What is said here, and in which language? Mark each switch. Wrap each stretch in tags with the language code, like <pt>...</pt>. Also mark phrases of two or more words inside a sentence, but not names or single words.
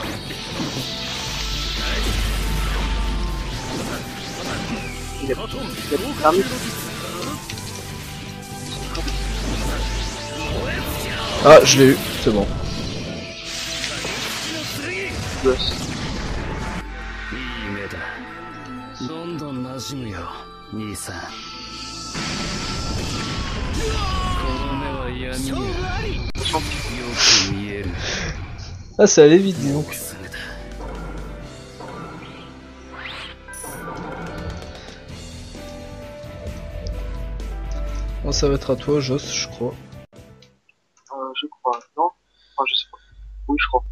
<fr>Il a permis. Ah, je l'ai eu, c'est bon. Gosse.</fr> <ja>いい目だ。どんどん馴染むよ、兄さん。この目は闇がよく見える。</ja> <fr>Ah, ça allait vite, dis donc.</fr> <ja>すぐだ。</ja> <fr>Oh, ça va être à toi, Joss, je crois. Je crois, non? Enfin, je sais pas. Oui, je crois.</fr>